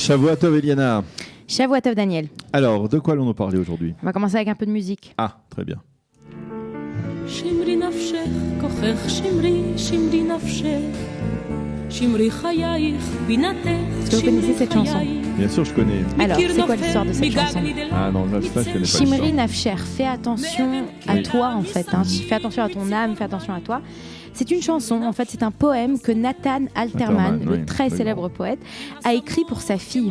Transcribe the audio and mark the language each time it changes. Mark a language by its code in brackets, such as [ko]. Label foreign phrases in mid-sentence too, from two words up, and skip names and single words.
[he] שבוע טוב, Eliana. שבוע טוב, Daniel. [fr] Alors, de quoi allons-nous parler aujourd'hui? On va commencer avec un peu de musique. Ah, très bien. [he] שמרי נפשך, כוחך שמרי, שמרי נפשך, שמרי חייך, בינתך, [fr] Est-ce que vous connaissez cette chanson? Bien sûr, je connais. Alors, c'est quoi l'histoire de cette chanson? Ah non, là, je connais pas Shimri l'histoire. Nafsher, fais attention à toi en fait. Fais attention à ton âme, fais attention à toi. C'est une chanson, en fait, c'est un poème que Nathan Alterman, le très célèbre poète, a écrit pour sa fille.